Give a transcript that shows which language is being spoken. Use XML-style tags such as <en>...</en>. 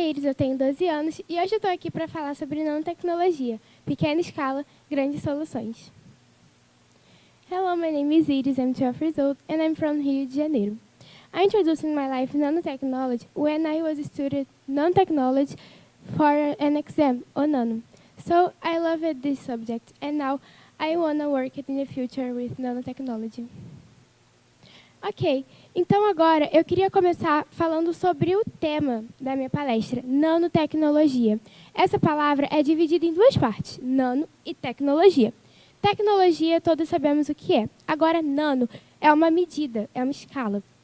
<pt>eu tenho 12 anos e hoje eu estou aqui para falar sobre nanotecnologia, pequena escala, grandes soluções.</pt> <en>Hello, my name is Iris, I'm 12 years old and I'm from Rio de Janeiro. I introduced in my life nanotechnology when I was studying nanotechnology for an exam on nano. So I loved this subject and now I want to work in the future with nanotechnology.</en> <pt>Ok, então agora eu queria começar falando sobre o tema da minha palestra, nanotecnologia. Essa palavra é dividida em duas partes, nano e tecnologia. Tecnologia, todos sabemos o que é. Agora, nano é uma medida, é uma escala.</pt>